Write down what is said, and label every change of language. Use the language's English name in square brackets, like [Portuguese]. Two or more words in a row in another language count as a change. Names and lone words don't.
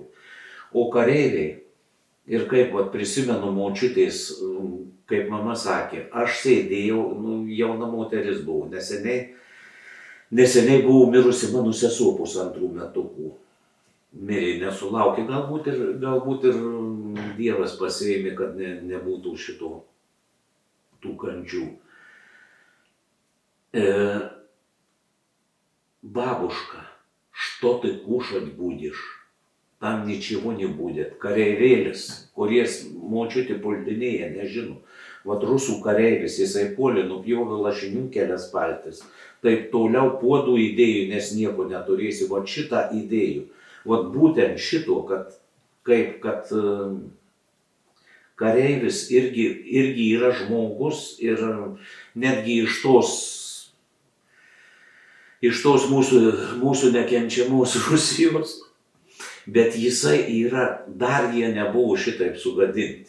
[Lithuanian] O kareiviai, ir kaip prisimenu močiutės, kaip mama sakė, aš sėdėjau, jauna moteris buvau, neseniai buvo mirusi mano sesuo 2 metukų. Mirė, nesulaukė, galbūt ir Dievas pasiėmė, kad nebūtų tų kančių. [Russian] Бабушка, что ты кушать будешь? Там ничего не будет. [Lithuanian] Kareivėlis, kuries močiutė puldinėja, nežino. Rusų kareivis, jisai puolė, nupjovė lašinių kelias paltis. Taip toliau puodų įdėjų, nes nieko neturėsi. Šitą įdėjų. Būtent šito, kad kareivis irgi yra žmogus ir netgi iš tos mūsų nekenčiamos Rusijos, bet jisai yra, dar jie nebuvo šitaip sugadinti.